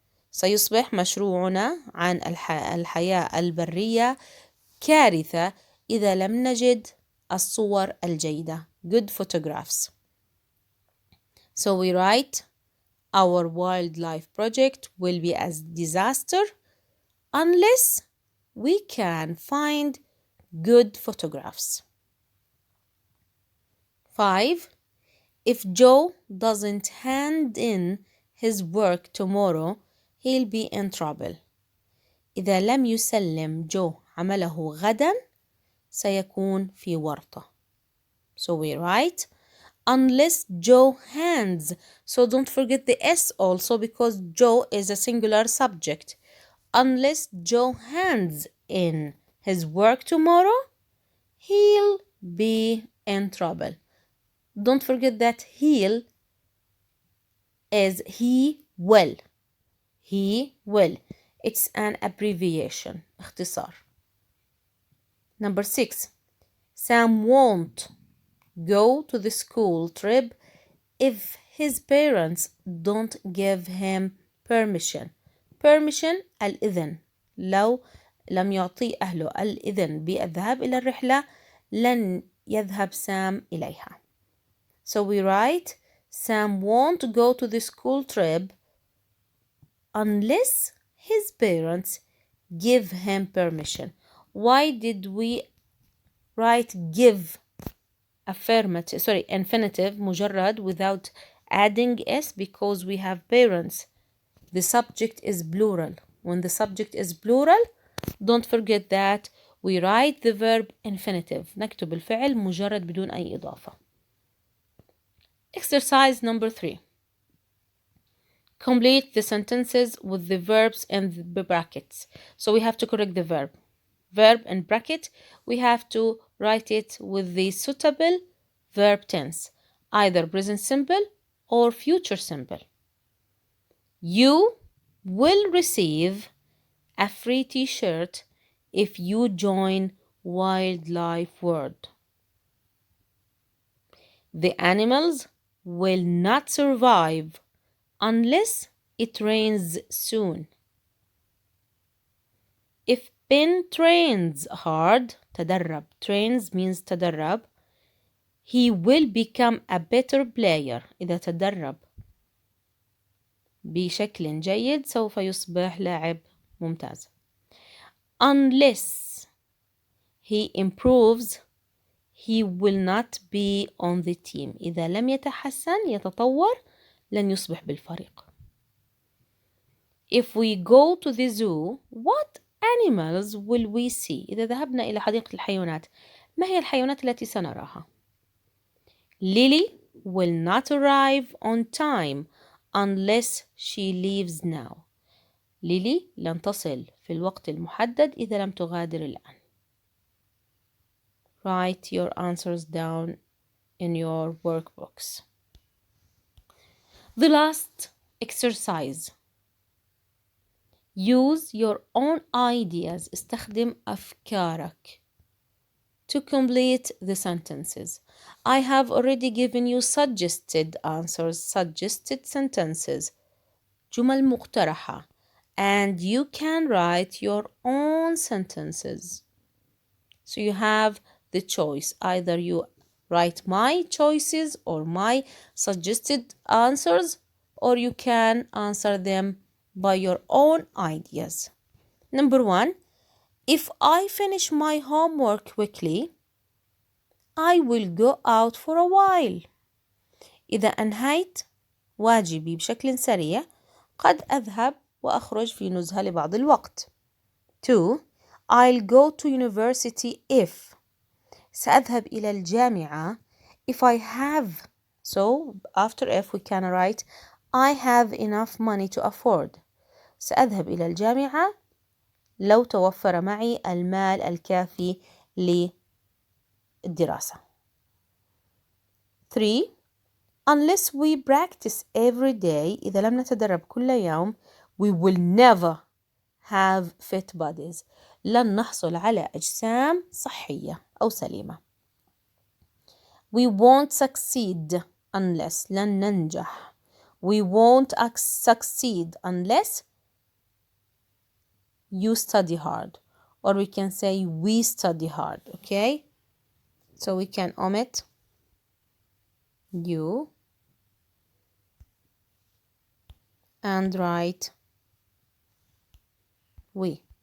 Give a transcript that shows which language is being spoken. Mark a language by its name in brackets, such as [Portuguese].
[Arabic] سيصبح مشروعنا عن الحياة البرية كارثة إذا لم نجد الصور الجيدة. [English] Good photographs. So we write, our wildlife project will be a disaster unless we can find good photographs. 5. If Joe doesn't hand in his work tomorrow, he'll be in trouble. [Arabic] إذا لم يسلم جو عمله غدا سيكون في ورطة. [English] So we write, unless Joe hands. So don't forget the S also because Joe is a singular subject. Unless Joe hands in his work tomorrow, he'll be in trouble. Don't forget that he'll is he will. He will. It's an abbreviation. اختصار. Number 6. Sam won't go to the school trip if his parents don't give him permission. Permission الإذن. [Arabic] لو لم يعطي أهله الإذن بالذهاب إلى الرحلة لن يذهب سام إليها. [English] So we write, Sam won't go to the school trip unless his parents give him permission. Why did we write give infinitive مجرد without adding s? Because we have parents. The subject is plural. When the subject is plural, don't forget that we write the verb infinitive. [Arabic] نكتب الفعل مجرد بدون أي إضافة. [English] Exercise number 3. Complete the sentences with the verbs in the brackets. So we have to correct the verb. Verb in bracket, we have to write it with the suitable verb tense, either present simple or future simple. You will receive a free t-shirt if you join Wildlife World. The animals will not survive unless it rains soon. If Ben trains hard, تدرب, trains means تدرب, he will become a better player. [Arabic] إذا تدرب بشكل جيد سوف يصبح لاعب ممتاز. [English] Unless he improves, he will not be on the team. [Arabic] إذا لم يتطور لن يصبح بالفريق. [English] If we go to the zoo, what animals will we see? [Arabic] إذا ذهبنا إلى حديقة الحيوانات، ما هي الحيوانات التي سنراها؟ [English] Lily will not arrive on time unless she leaves now. [Arabic] ليلي لن تصل في الوقت المحدد إذا لم تغادر الآن. [English] Write your answers down in your workbooks. The last exercise. Use your own ideas. [Arabic] استخدم أفكارك [English] to complete the sentences. I have already given you suggested answers, suggested sentences. [Arabic] جمل مقترحة. [English] and you can write your own sentences. So you have the choice. Either you write my choices or my suggested answers, or you can answer them by your own ideas. Number 1, if I finish my homework quickly, I will go out for a while. [Arabic] إذا أنهيت واجبي بشكل سريع قد أذهب وأخرج في نزهة لبعض الوقت. 2. [English] I'll go to university if [Arabic] سأذهب إلى الجامعة [English] if I have. So after if we can write I have enough money to afford. [Arabic] سأذهب إلى الجامعة لو توفر معي المال الكافي للدراسة. 3. [English] Unless we practice every day [Arabic] إذا لم نتدرب كل يوم [English] we will never have fit bodies [Arabic] لن نحصل على أجسام صحية أو سليمة. [English] We won't succeed unless [Arabic] لن ننجح. [English] We won't succeed unless you study hard, or we can say we study hard. Okay, so we can omit you and write we.